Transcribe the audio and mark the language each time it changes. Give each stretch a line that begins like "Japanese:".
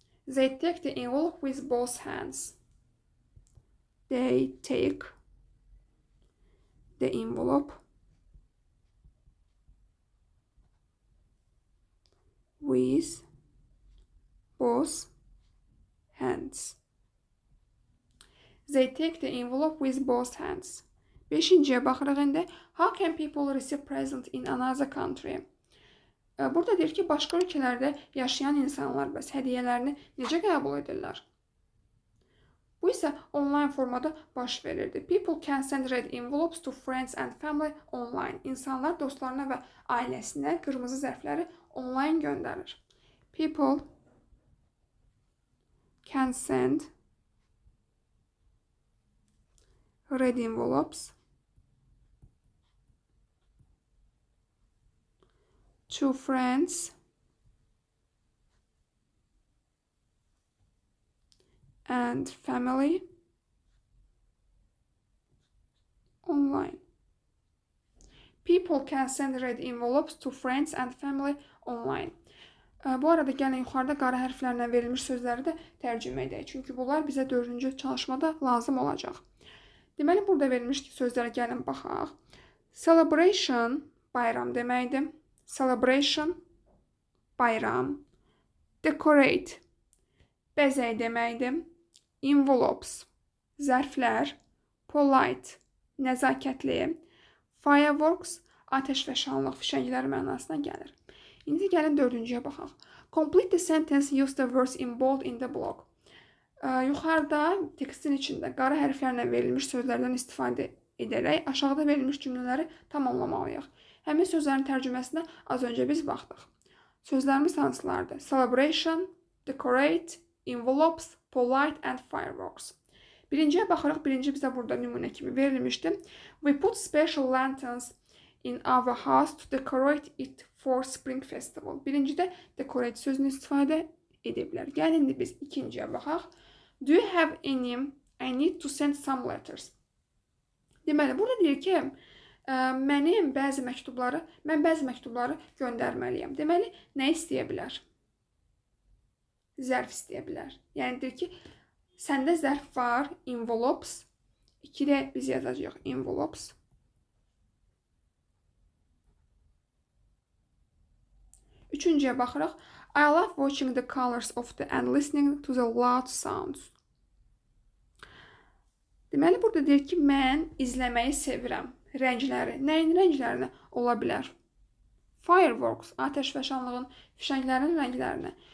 English: They take the envelope with both hands. They take the envelope with both hands. They take the envelope with both hands.
Azerbaijani: Beşinciyə baxırıq indi.
English: How can people receive present in another country?
Azerbaijani: Burada deyir ki, başqa ölkələrdə yaşayan insanlar bəs hədiyyələrini necə qəbul edirlər? Bu isə online formada baş verirdi.
English: People can send red envelopes to friends and family online.
Azerbaijani: İnsanlar dostlarına və ailəsinə qırmızı zərfləri online göndərir.
English: People can send red envelopes to friends and family online. People can send red envelopes to friends and family online.
Azerbaijani: Bu arada gəlin yuxarıda qara hərflərlə verilmiş sözləri də tərcümə edək. Çünki bunlar bizə 4-cü çalışmada lazım olacaq. Deməli, burada verilmiş sözlərə gəlin baxaq. Celebration, bayram deməkdir. Celebration, bayram. Decorate, bəzək deməkdir. Envelopes, zərflər. Polite, nəzakətli. Fireworks, atəş və şanlıq, fişənglər mənasına gəlir. İndi gəlin 4-cüyə baxaq.
English: Complete the sentence, use the words in bold in the block.
Azerbaijani: Yuxarıda tekstin içində qara hərflərlə verilmiş sözlərdən istifadə edərək aşağıda verilmiş cümlələri tamamlamalıyıq. Həmin sözlərin tərcüməsinə az öncə biz baxdıq. Sözlərimiz hansılardır?
English: Celebration, decorate, envelopes, polite and fireworks.
Azerbaijani: Birinciyə baxırıq. Birinci bizə burada nümunə kimi verilmişdi.
English: We put special lanterns in our house to decorate it for spring festival.
Azerbaijani: Birincidə decorate sözünü istifadə ediblər. Gəlin indi biz ikinciyə baxaq.
English: Do you have any? I need to send some letters.
Azerbaijani: Deməli, burada deyir ki, mən bəzi məktubları göndərməliyəm. Deməli, nə istəyə bilər? Zərf istəyə bilər. Yəni deyir ki, səndə zərf var, envelopes. 2-də biz yazacağıq envelopes. Üçüncüyə baxırıq.
English: I love watching the colors of the and listening to the loud sounds.
Azerbaijani: Deməli, burada deyir ki, mən izləməyi sevirəm. Rəngləri. Nəyin rənglərini ola bilər? Fireworks, atəş və şanlığın, fişənglərin rənglərini.